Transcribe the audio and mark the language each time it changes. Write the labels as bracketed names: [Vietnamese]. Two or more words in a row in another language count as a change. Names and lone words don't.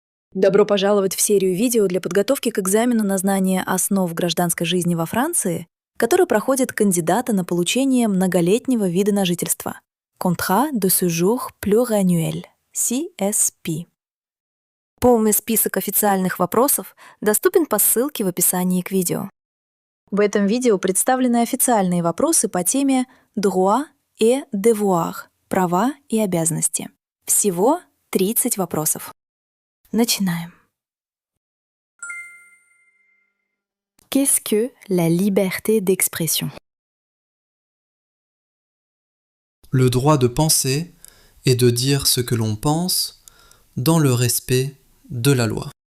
[Russian] Добро пожаловать в серию видео для подготовки к экзамену на знание основ гражданской жизни во Франции, который проходят кандидаты на получение многолетнего вида на жительство. [French] Contrat de séjour pluriannuel, CSP. [Russian] Полный список официальных вопросов доступен по ссылке в описании к видео. В этом видео представлены официальные вопросы по теме [French] droit et devoir, [Russian] права и обязанности. Всего 30 вопросов. Начинаем. [French] Qu'est-ce que la liberté d'expression? Le droit de penser et de dire ce que l'on pense dans le respect de la loi.